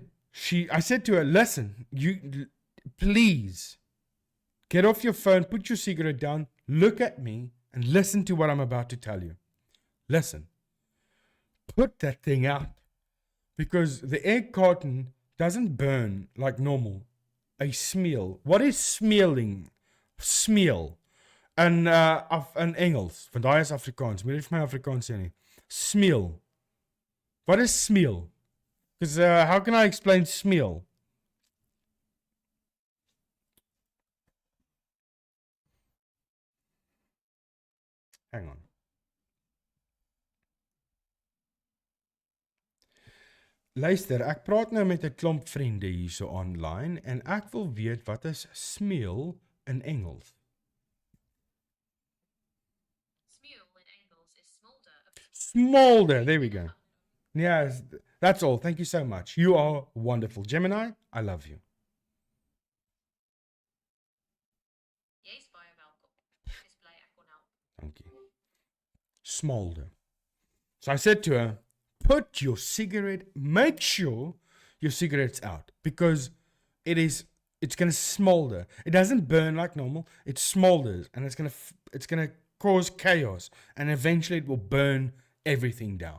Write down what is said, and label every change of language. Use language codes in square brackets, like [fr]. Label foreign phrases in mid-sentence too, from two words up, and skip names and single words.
[en] I said to her, listen, you please get off your phone, put your cigarette down, look at me, and listen to what I'm about to tell you. Listen. Put that thing out. Because the egg carton doesn't burn like normal. A smeel. What is smeeling? Smeel. [af] En Engels. Want daai is Afrikaans. Moet jy vir my Afrikaans sê nie. [en] Smeel. What is smeel? Because how can I explain smeel? Hang on. [af] Luister, ek praat nou met 'n klomp vriende hierso online en ek wil weet wat is smeel in Engels? Smeel in Engels is smolder. [en] Smolder, there we go. Yes, that's all. Thank you so much. You are wonderful. Gemini, I love you. [af] Jy's baie welkom. Dis bly ek kon help. [en] Thank you. Smolder. So I said to her, put your cigarette, make sure your cigarette's out, because it's going to smolder. It doesn't burn like normal. It smolders, and it's going to cause chaos, and eventually it will burn everything down.